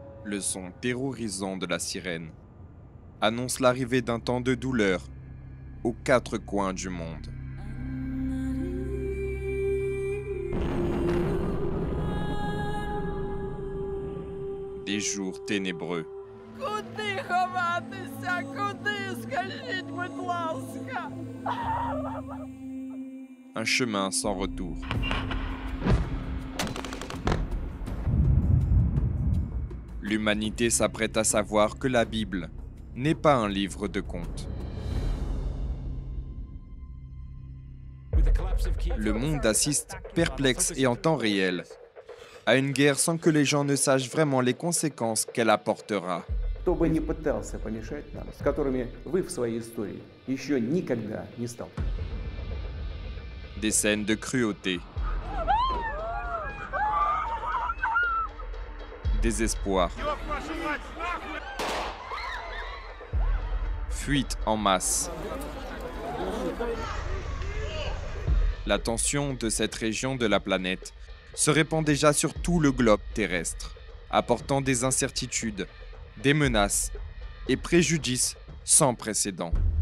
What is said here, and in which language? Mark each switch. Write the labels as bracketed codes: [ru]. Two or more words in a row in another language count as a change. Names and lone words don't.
[fr] Le son terrorisant de la sirène annonce l'arrivée d'un temps de douleur aux quatre coins du monde. Des jours ténébreux. [uk] Куди ховатися? Куди? Скажіть, будь ласка. [fr] Un chemin sans retour. L'humanité s'apprête à savoir que la Bible n'est pas un livre de contes. Le monde assiste, perplexe et en temps réel, à une guerre sans que les gens ne sachent vraiment les conséquences qu'elle apportera. [ru] Кто бы ни пытался помешать нам, с которыми вы в своей истории еще никогда не сталкивались. [fr] Des scènes de cruauté, désespoir, fuite en masse. La tension de cette région de la planète se répand déjà sur tout le globe terrestre, apportant des incertitudes, des menaces et préjudices sans précédent.